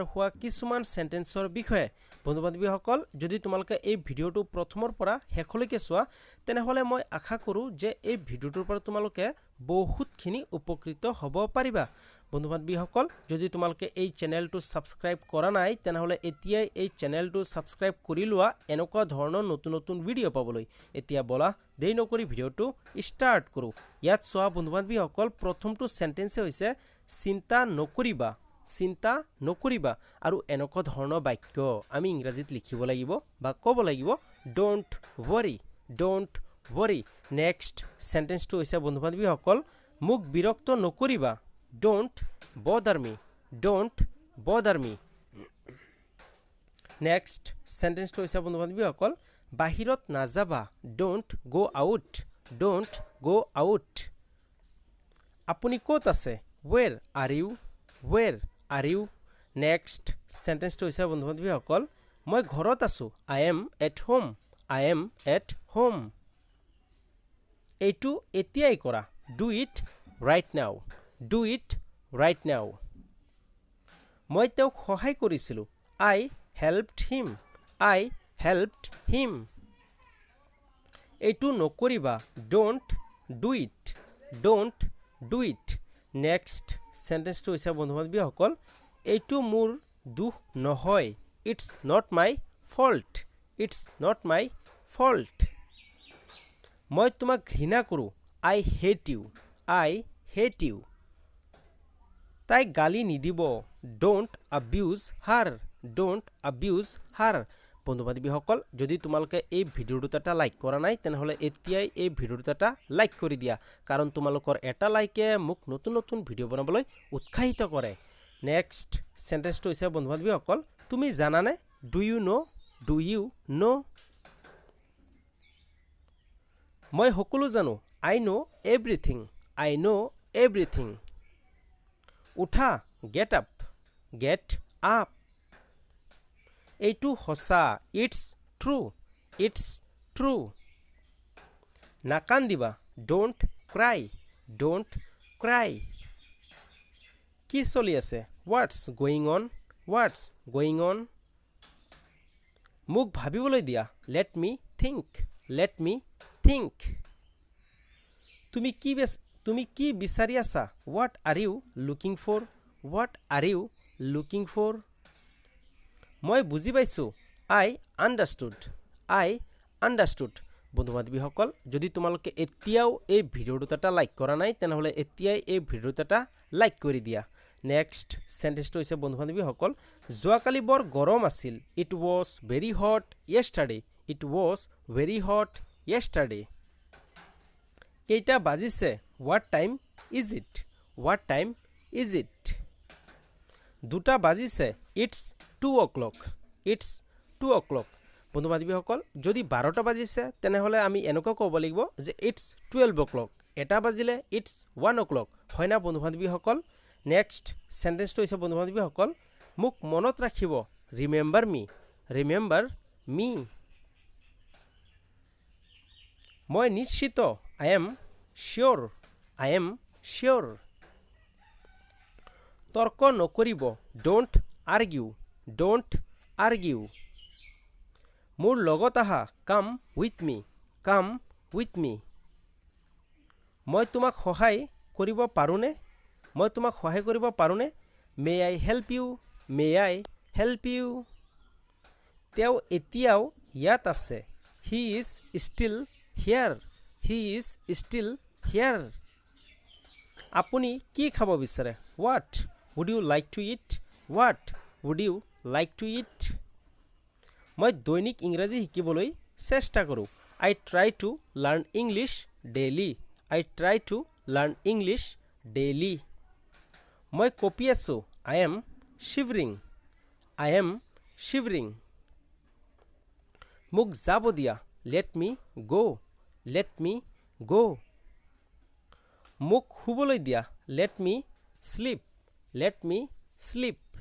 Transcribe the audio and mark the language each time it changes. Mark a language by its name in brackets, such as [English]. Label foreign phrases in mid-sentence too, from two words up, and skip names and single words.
[Assamese] হোৱা কিছুমান সেন্টেন্সৰ বিষয়ে বন্ধু বান্ধৱীসকল যদি তোমালোকে এই ভিডিঅ'টো প্ৰথমৰ পৰা শেষলৈকে চোৱা তেনেহলে মই আশা কৰো যে এই ভিডিঅ'টোৰ পৰা তোমালোকে বহুতখিনি উপকৃত হ'ব পাৰিবা বন্ধু বান্ধৱীসকল যদি তোমালোকে এই চেনেলটো সাবস্ক্ৰাইব কৰা নাই তেনেহলে এতিয়াই এই চেনেলটো সাবস্ক্ৰাইব কৰি লোৱা এনেকুৱা ধৰণৰ নতুন নতুন ভিডিঅ' পাবলৈ এতিয়া বলা দেৰি নকৰি ভিডিঅ'টো ষ্টাৰ্ট কৰো ইয়াত চোৱা বন্ধু বান্ধৱীসকল প্ৰথমটো সেন্টেন্সে হৈছে চিন্তা নকৰিবা আৰু এনেকুৱা ধৰণৰ বাক্য আমি ইংৰাজীত লিখিব লাগিব বা ক'ব লাগিব [English] don't worry next sentence to [Assamese] হৈছে বন্ধু বান্ধৱীসকল মোক বিৰক্ত নকৰিবা don't [English] bother me next sentence to [Assamese] হৈছে বন্ধু বান্ধৱীসকল বাহিৰত নাযাবা [English] don't go out [Assamese] আপুনি ক'ত আছে [English] where are you next sentence to [Assamese] হৈছে বন্ধু বান্ধৱীসকল মই ঘৰত আছো [English] I am at home [Assamese] এইটো এতিয়াই কৰা [English] do it right now [Assamese] মই তেওঁক সহায় কৰিছিলো [English] I helped him [Assamese] এইটো নকৰিবা [English] don't do it next sentence to [Assamese] হৈছে বন্ধু বান্ধৱীসকল এইটো মোৰ দুখ নহয় [English] it's not my fault [Assamese] মই তোমাক ঘৃণা কৰো [English] I hate you [Assamese] তাই গালি নিদিব [English] don't abuse [Assamese] her বন্ধু বান্ধৱীসকল যদি তোমালোকে এই ভিডিঅ'টো এটা লাইক কৰা নাই তেনেহলে এতিয়াই এই ভিডিঅ'টো এটা লাইক কৰি দিয়া কাৰণ তোমালোকৰ এটা লাইকে মোক নতুন নতুন ভিডিঅ' বনাবলৈ উৎসাহিত কৰে [English] next sentence to [Assamese] হৈছে বন্ধু বান্ধৱীসকল তুমি জানানে [English] do you know [Assamese] মই সকলো জানো [English] I know everything [Assamese] উঠা [English] get up [Assamese] এইটো সঁচা it's [English] true নাকান্দিবা don't cry [Assamese] কি চলি আছে [English] what's going on [Assamese] মোক ভাবিবলৈ দিয়া [English] let me think [Assamese] তুমি কি বিচাৰি আছা [English] what are you looking for [Assamese] মই বুজি পাইছো [English] I understood [Assamese] বন্ধু বান্ধৱীসকল যদি তোমালোকে এতিয়াও এই ভিডিঅ'টো এটা লাইক কৰা নাই তেনেহলে এতিয়াই এই ভিডিঅ'টো এটা লাইক কৰি দিয়া [English] next sentence to [Assamese] হৈছে বন্ধু বান্ধৱীসকল যোৱাকালি বৰ গৰম আছিল [English] it was very hot [Assamese] কেইটা বাজিছে [English] what time is it [Assamese] দুটা বাজিছে [English] it's 2 [Assamese] o'clock বন্ধু বান্ধৱীসকল যদি 12টা বাজিছে তেনেহলে আমি এনেকৈ ক'ব লাগিব যে [English] it's 12 o'clock [Assamese] এটা বাজিলে [English] it's 1 o'clock [Assamese] হয় না বন্ধু বান্ধৱীসকল [English] next sentence to [Assamese] হৈছে বন্ধু বান্ধৱীসকল মোক মনত ৰাখিব [English] remember me [Assamese] মই নিশ্চিত [English] I am sure [Assamese] তৰ্ক নকৰিব [English] don't argue [Assamese] মোৰ লগত আহা [English] come with me [Assamese] মই তোমাক সহায় কৰিব [English] পাৰোনে may I help you [Assamese] তেওঁ এতিয়াও ইয়াত আছে [English] he is still here [Assamese] আপুনি কি খাব বিচাৰে [English] what would you like to eat [Assamese] মই দৈনিক ইংৰাজী শিকিবলৈ চেষ্টা কৰো [English] I try to learn English daily [Assamese] মই কঁপি আছো [English] I am shivering [Assamese] মোক যাব দিয়া [English] let me go [Assamese] মোক শুবলৈ দিয়া [English] let me sleep